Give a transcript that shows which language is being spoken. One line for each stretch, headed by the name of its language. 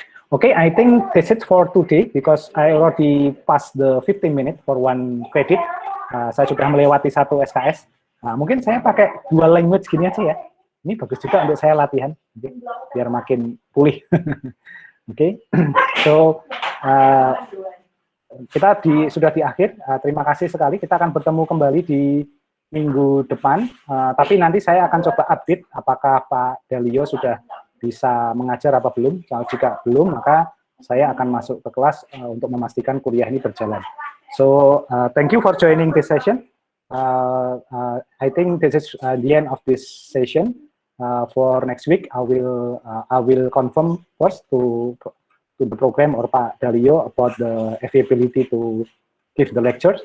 English: Okay, I think that's it for today because I already passed the 15 minutes for one credit.
Indonesian: Saya sudah melewati 1 SKS. Mungkin saya pakai dual language gini aja ya. Ini bagus juga untuk saya latihan, biar makin pulih. Oke, so kita sudah di akhir. Terima kasih sekali. Kita akan bertemu kembali di minggu depan. Tapi nanti saya akan coba update apakah Pak Dalio sudah bisa mengajar apa belum. Kalau jika belum, maka saya akan masuk ke kelas untuk memastikan kuliah ini berjalan.
English: So, thank you for joining this session. I think this is the end of this session. For next week, I will confirm first to the program or Pak Dalio about the availability to give the lectures.